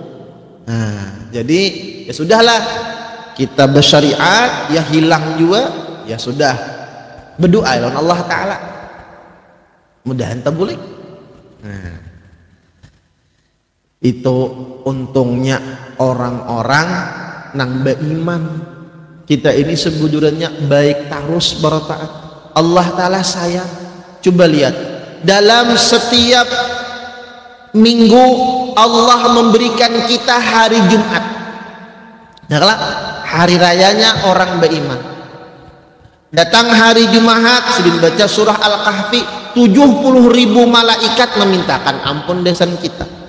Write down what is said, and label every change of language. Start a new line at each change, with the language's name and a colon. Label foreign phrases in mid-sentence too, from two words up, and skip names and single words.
Indonesian: Nah, jadi ya sudahlah, kita bersyariat ya hilang juga ya sudah, berdoa lawan Allah Ta'ala
Banjar: mudahan tabulek.
Indonesian: Nah, itu untungnya orang-orang nang beriman. Kita ini sebujurnya baik terus bertaat. Allah Ta'ala sayang. Coba lihat, dalam setiap minggu Allah memberikan kita hari Jumat. Nah, hari rayanya orang beriman. Datang hari Jumat sedang baca surah Al-Kahfi, 70.000 malaikat memintakan ampun dosa kita.